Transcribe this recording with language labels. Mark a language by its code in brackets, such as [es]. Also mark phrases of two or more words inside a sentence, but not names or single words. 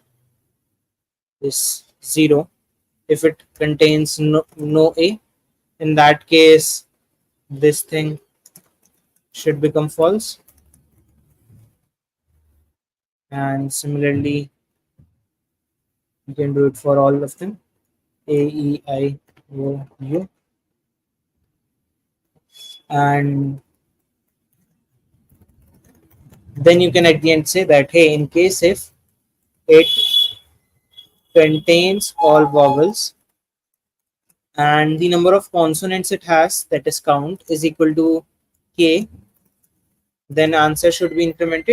[en] is 0, if it contains no a, in that case this thing should become false, and similarly you can do it for all of them, a, e, I, o, u, and Then you can at the end say that, hey, in case if it contains all vowels and the number of consonants it has, that is count, is equal to k, then answer should be incremented.